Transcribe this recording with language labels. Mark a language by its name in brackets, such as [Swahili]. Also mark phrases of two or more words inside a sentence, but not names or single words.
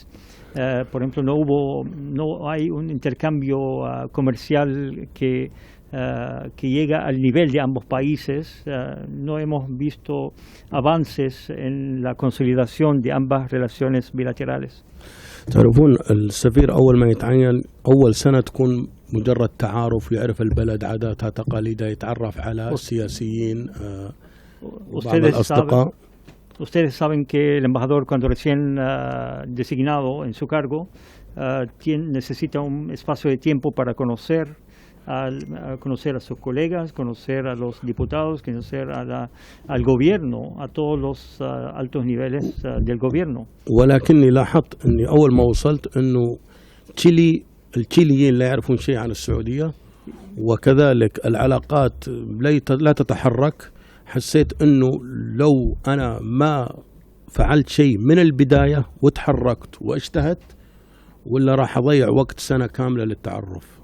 [Spanish] Por ejemplo, no hay un intercambio comercial que llega al nivel de ambos países. No hemos visto avances en la consolidación de ambas relaciones bilaterales. [Arabic] تعرفون السفير أول ما يتعين أول سنة تكون مجرد تعارف، يعرف البلد عاداتها تقاليدها، يتعرف على السياسيين وبعض الأصدقاء. [Spanish] Ustedes saben que el embajador, cuando recién designado en su cargo, necesita un espacio de tiempo para conocer a sus colegas, conocer a los diputados, conocer al gobierno, a todos los altos niveles del gobierno. [Arabic] ولكني لاحظت أني أول ما وصلت أنه التشيليين لا يعرفون شيء عن السعودية، وكذلك العلاقات لا تتحرك. حسيت أنه لو أنا ما فعلت شيء من البداية وتحركت واجتهدت ولا راح أضيع وقت سنة كاملة للتعرف.